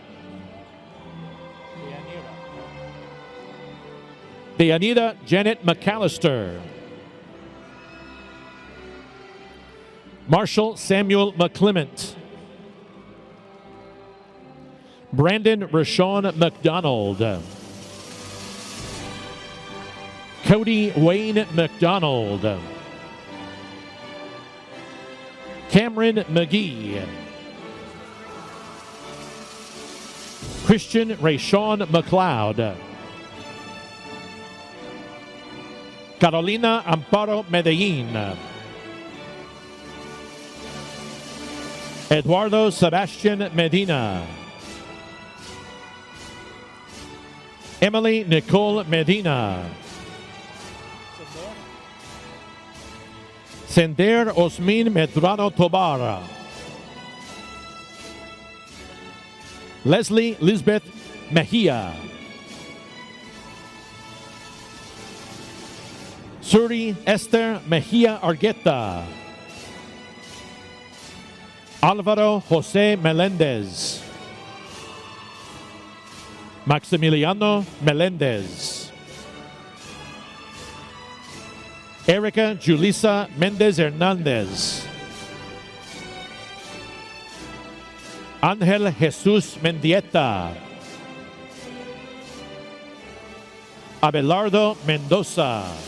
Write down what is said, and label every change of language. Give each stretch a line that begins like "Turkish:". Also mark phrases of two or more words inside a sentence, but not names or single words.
English: Deanita Janet McAllister. Marshall Samuel McClement. Brandon Rashawn McDonald. Cody Wayne McDonald. Cameron McGee. Christian Rayshawn McLeod. Carolina Amparo Medellin. Eduardo Sebastian Medina. Emily Nicole Medina. Sender Osmin Medrano Tobar. Leslie Lisbeth Mejia. Suri Esther Mejia Argueta. Alvaro Jose Melendez. Maximiliano Melendez. Erica Julissa Mendez Hernandez. Angel Jesus Mendieta. Abelardo Mendoza.